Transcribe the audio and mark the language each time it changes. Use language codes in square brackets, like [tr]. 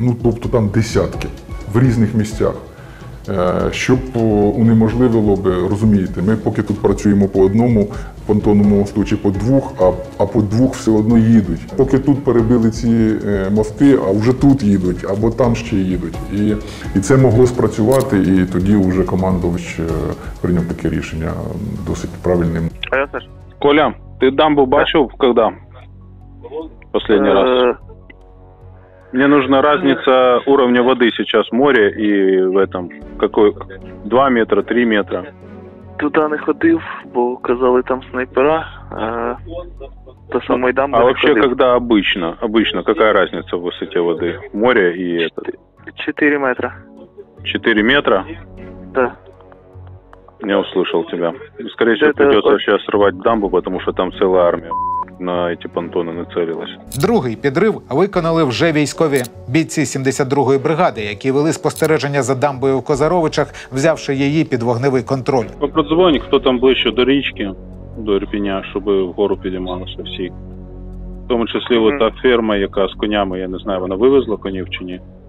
[uk] Тобто там десятки в різних місцях. Щоб унеможливило би, розумієте, ми поки тут працюємо по одному понтонному мосту чи по двох, а по двох все одно їдуть. Поки тут перебили ці мости, а вже тут їдуть, або там ще їдуть. І це могло спрацювати, і тоді вже командувач прийняв таке рішення досить правильним. [ru] Коля, ты дамбу бачил когда? Последний раз? Мне нужна разница уровня воды сейчас в море и в этом. Какой? 2 метра, 3 метра? [uk] Туди не ходив, бо казали там снайпера. До самої дамби А не [ru] вообще, [uk] ходив. [ru] когда обычно, какая разница в высоте воды? В море и это? 4 метра. 4 метра? Да. Я услышал тебя. Скорее всего, придется сейчас срывать дамбу, потому что там целая армия на эти понтони нацелилась. [uk] Другий підрив виконали вже військові бійці 72-ї бригади, які вели спостереження за дамбою в Козаровичах, взявши її під вогневий контроль. Продзвонить, хто там ближче до річки, до Ірпеня, щоб вгору підіймалися всі. В тому числі та ферма, яка з конями, я не знаю, вона вивезла конів чи ні?